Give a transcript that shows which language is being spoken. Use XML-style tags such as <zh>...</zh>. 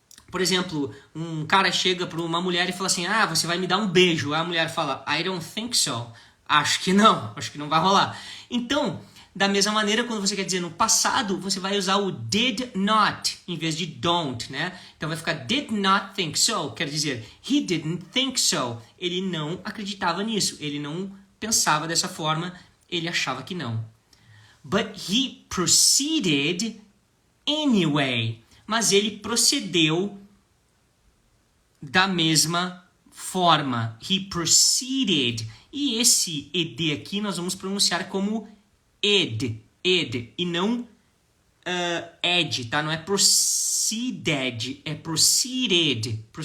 <pt>Por exemplo, um cara chega para uma mulher e fala assim, você vai me dar um beijo. Aí a mulher fala,</pt> <en>I don't think so.</en> <pt>Acho que não vai rolar. Então, da mesma maneira, quando você quer dizer no passado, você vai usar o did not em vez de don't, né? Então vai ficar</pt> <en>did not think so,</en> <pt>quer dizer,</pt> <en>he didn't think so.</en> <pt>Ele não acreditava nisso, ele não pensava dessa forma, ele achava que não.</pt> <en>But he proceeded anyway.</en> <pt>Mas ele procedeu da mesma forma.</pt> <en>He proceeded.</en> <pt>E esse ed aqui nós vamos pronunciar como ed, e não ed, tá? Não é proceeded, é proceeded.</pt>